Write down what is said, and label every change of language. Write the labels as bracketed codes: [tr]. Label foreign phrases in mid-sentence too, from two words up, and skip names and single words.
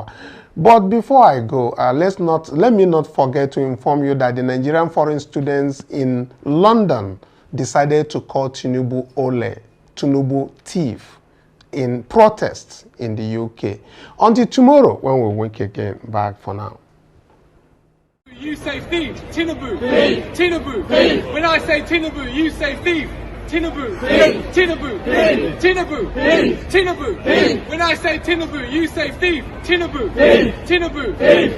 [en] But before I go, let me not forget to inform you that the Nigerian foreign students in London decided to call Tinubu Ole, Tinubu thief, in protests in the UK. Until tomorrow, when we wake again. Back for now. You say thief, Tinubu, thief. Tinubu, thief. When I say Tinubu, you say thief, Tinubu, thief. Tinubu, thief. Tinubu, thief. Tinubu, thief. When I say Tinubu, you say thief, Tinubu, thief. Tinubu, thief.